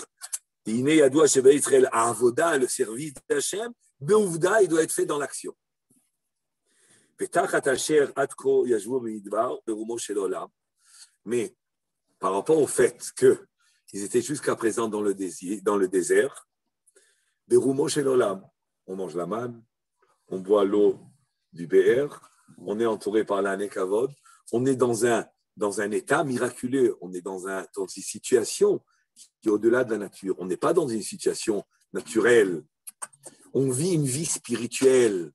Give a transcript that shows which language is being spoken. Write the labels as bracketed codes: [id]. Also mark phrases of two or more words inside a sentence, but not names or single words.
[fr] Le service d'Hachem, Be'uvda, il doit être fait dans l'action. Mais par rapport au fait que ils étaient jusqu'à présent dans le désert. [he] ברומו של עולם. [fr] On mange la manne, on boit l'eau du Be'er, on est entouré par la Nekavod, on est dans un état miraculeux, on est dans une situation qui est au-delà de la nature. On n'est pas dans une situation naturelle. On vit une vie spirituelle.